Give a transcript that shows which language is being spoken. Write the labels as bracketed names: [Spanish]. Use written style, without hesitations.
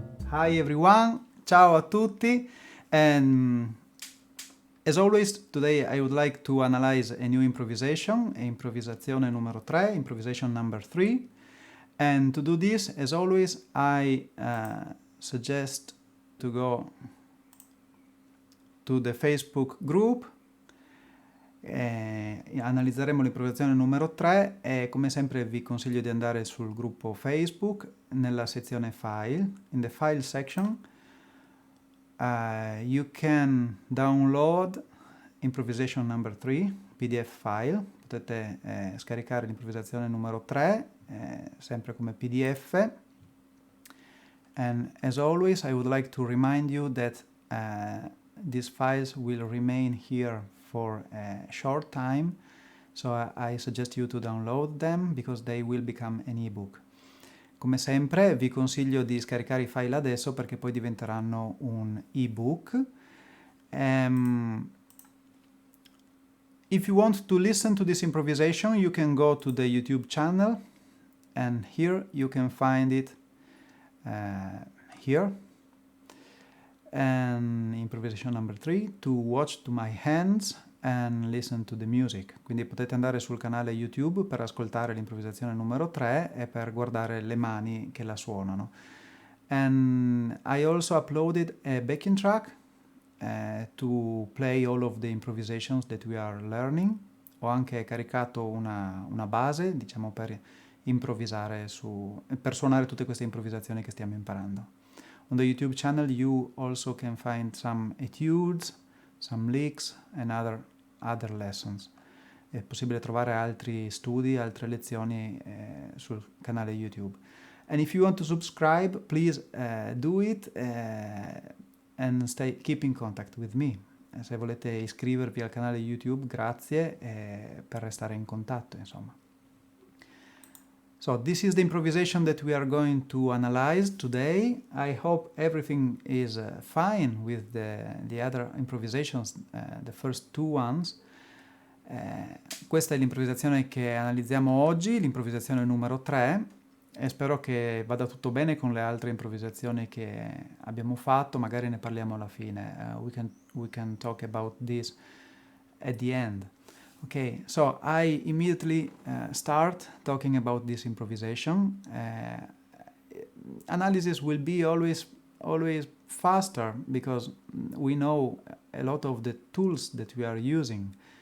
[English] Hi everyone, [Italian] ciao a tutti, [English] and as always today I would like to analyze a new improvisation, [Italian] improvisazione numero 3, [English] improvisation number 3, and to do this, as always, I suggest to go to the Facebook group. [Italian] Analizzeremo l'improvisazione numero 3 e come sempre vi consiglio di andare sul gruppo Facebook nella sezione file. [English] In the file section you can download improvisation number 3 PDF file. [Italian] Potete scaricare l'improvvisazione numero 3 sempre come PDF, [English] and as always I would like to remind you that these files will remain here for a short time, so I suggest you to download them because they will become an ebook. [Italian] Come sempre vi consiglio di scaricare i file adesso perché poi diventeranno un ebook. [English] If you want to listen to this improvisation, you can go to the YouTube channel, and here you can find it here. And improvisation number 3, to watch to my hands and listen to the music. [Italian] Quindi potete andare sul canale YouTube per ascoltare l'improvvisazione numero 3 e per guardare le mani che la suonano. [English] And I also uploaded a backing track to play all of the improvisations that we are learning. [Italian] Ho anche caricato una base, diciamo, per improvvisare per suonare tutte queste improvvisazioni che stiamo imparando. [English] On the YouTube channel you also can find some etudes, some licks and other lessons. [Italian] È possibile trovare altri studi, altre lezioni sul canale YouTube. [English] And if you want to subscribe, please do it and keep in contact with me. [Italian] Se volete iscrivervi al canale YouTube, grazie, per restare in contatto, insomma. [English] So this is the improvisation that we are going to analyze today. I hope everything is fine with the other improvisations, the first two ones. [Italian] Questa è l'improvvisazione che analizziamo oggi, l'improvvisazione numero 3, e spero che vada tutto bene con le altre improvvisazioni che abbiamo fatto, magari ne parliamo alla fine. [English] We can talk about this at the end. Okay, so I immediately start talking about this improvisation. Analysis will be always faster because we know a lot of the tools that we are using.